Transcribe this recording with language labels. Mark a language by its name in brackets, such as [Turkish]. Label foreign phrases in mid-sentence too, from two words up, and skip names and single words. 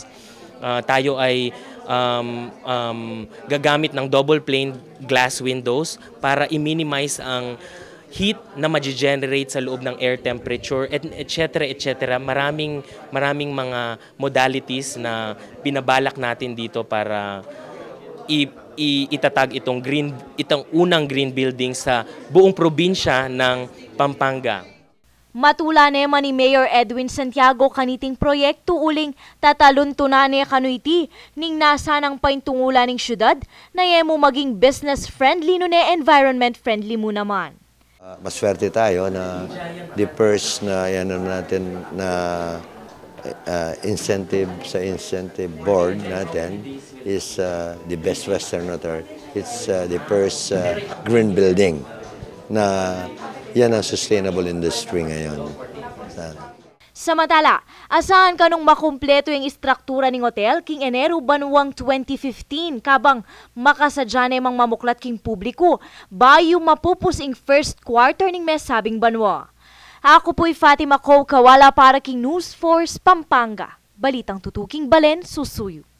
[Filipino] Tayo ay gagamit ng [English] double pane glass windows [Filipino] para i-minimize ang heat na ma-generate sa loob ng [English] air temperature, etc. [Filipino] etc. Maraming mga modalities na binabalak natin dito para itatag itong unang [English] green building [Filipino] sa buong probinsya ng Pampanga. [Pampanga] Matula naman ni Mayor Edwin Santiago kaniting proyekto uling tataluntunan niya kanuiti ning nasa ng paintungula ning syudad na yemo maging [English] business friendly [Pampanga] no ne [English] environment friendly [Pampanga] mo naman. [Filipino] Maswerte tayo na [English] the first [Filipino] na yan natin na [English] incentive board [Filipino] natin [English] is the Best Western Hotel. It's the first green building [Filipino] na yan ang [English] sustainable industry ngayon. [Pampanga] Samantala, asahan kanong makumpleto yung istruktura ng hotel king Enero banwang 2015 kabang makasadya namang mamuklat king publiko bayo mapupus ing [English] first quarter [Pampanga] ning mesabing banwa. Ako po'y Fatima Kawala para king News Force Pampanga. Balitang tutuking Balen, Susuyo.